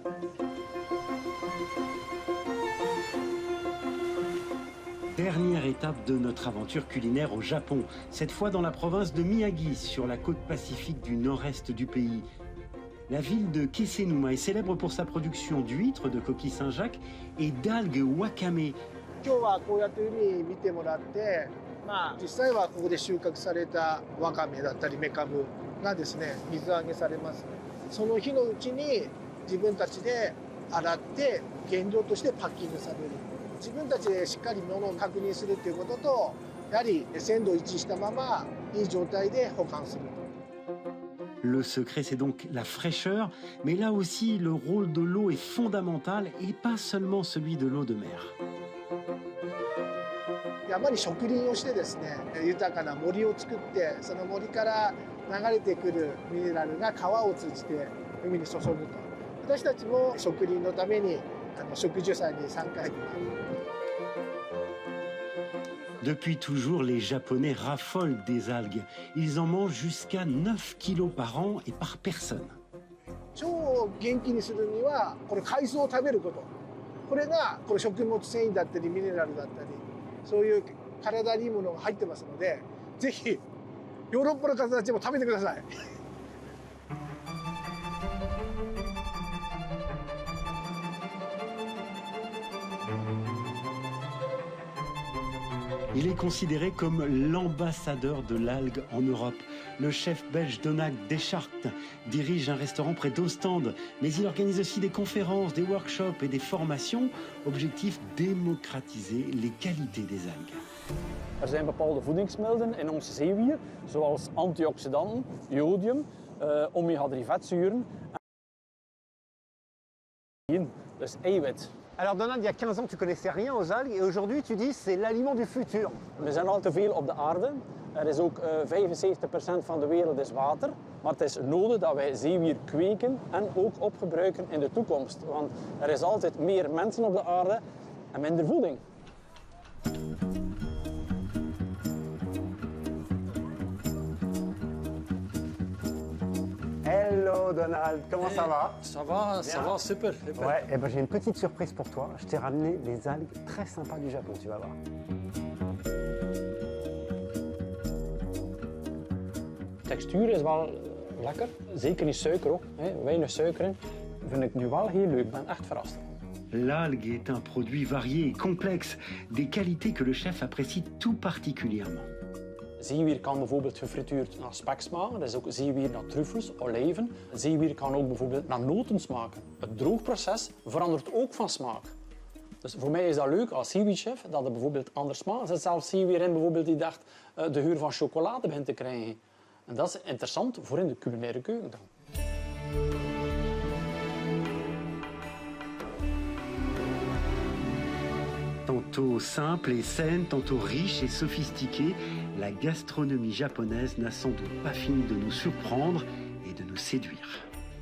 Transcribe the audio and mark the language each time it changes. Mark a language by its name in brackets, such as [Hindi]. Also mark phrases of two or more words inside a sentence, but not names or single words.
[French] Dernière étape de notre aventure culinaire au Japon, cette fois dans la province de Miyagi, sur la côte pacifique du nord-est du pays. La ville de Kesenuma est célèbre pour sa production d'huîtres, de coquilles Saint-Jacques et d'algues wakame. [Japanese] 今日はこうやって海見てもらって、実際はここで収穫されたわかめだったりメカブがですね、水揚げされます。その日のうちに自分たちで洗って原料としてパッキングされる。自分たちでしっかり物を確認するということと、やはり鮮度を維持したままいい状態で保管すると。 [French] Le secret, c'est donc la fraîcheur, mais là aussi, le rôle de l'eau est fondamental et pas seulement celui de l'eau de mer. [Japanese] 山に植林をしてですね、豊かな森を作って、その森から流れてくるミネラルが川を通じて海に注ぐと。私たちも植林のために植樹祭に参加します。 [French] Depuis toujours, les Japonais raffolent des algues. Ils en mangent jusqu'à 9 kilos par an et par personne. [Japanese] 超元気にするにはこれ海藻を食べること、これがこれ食物繊維だったりミネラルだったり、そういう体にいいものが入ってますので、ぜひヨーロッパの方たちも食べてください。 [French] Il est considéré comme l'ambassadeur de l'algue en Europe. Le chef belge Donald Deschartres dirige un restaurant près d'Ostende, mais il organise aussi des conférences, des workshops et des formations. Objectif, démocratiser les qualités des algues. [Dutch] Er zijn bepaalde voedingsmiddelen in onze zeewier, zoals antioxidanten, jodium, omega-3 vetzuren en dus eiwit. [French] Alors Donald, il y a 15 ans, tu connaissais rien aux algues et aujourd'hui, tu dis c'est l'aliment du futur. [Dutch] We zijn al te veel op de aarde. Er is ook 75% van de wereld is water. Maar het is nodig dat wij zeewier kweken en ook opgebruiken in de toekomst. Want er is altijd meer mensen op de aarde en minder voeding. [French] Hello Donald, comment ça va? Ça va, super. Ouais, et ben j'ai une petite surprise pour toi. Je t'ai ramené des algues très sympas du Japon, tu vas voir. [Dutch] De textuur is wel lekker, zeker niet suiker ook. Weinig suiker in. Vind ik nu wel heel leuk, ik ben echt verrast. [French] L'algue est un produit varié et complexe, des qualités que le chef apprécie tout particulièrement. [Dutch] Zeewier kan bijvoorbeeld gefrituurd naar spek smaken. Dat is ook zeewier naar truffels, olijven. Zeewier kan ook bijvoorbeeld naar noten smaken. Het droogproces verandert ook van smaak. Dus voor mij is dat leuk als zeewierchef, dat het bijvoorbeeld anders smaakt. Er zit zelfs zeewier in bijvoorbeeld die dacht de geur van chocolade begint te krijgen. En dat is interessant voor in de culinaire keuken dan. [French] Tantôt simple et saine, tantôt riche et sophistiquée, la gastronomie japonaise n'a sans doute pas fini de nous surprendre et de nous séduire.